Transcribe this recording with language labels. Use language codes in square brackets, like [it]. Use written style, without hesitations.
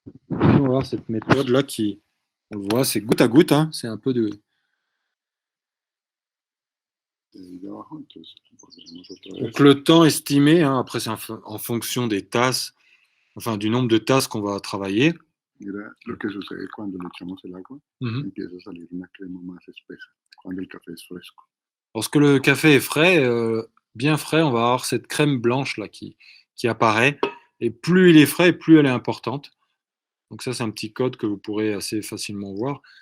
[fr] On va voir cette méthode là qui, on le voit, c'est goutte à goutte, hein, c'est un peu de. Donc le temps estimé, hein, après c'est en fonction des tasses, enfin du nombre de tasses qu'on va travailler. [es] Mira lo que sucede cuando le echamos el agua, empieza a salir una crema más espesa, cuando el café es fresco. [fr] Lorsque le café est frais, bien frais, on va avoir cette crème blanche là qui apparaît. Et plus il est frais, plus elle est importante. Donc ça, c'est un petit code que vous pourrez assez facilement voir.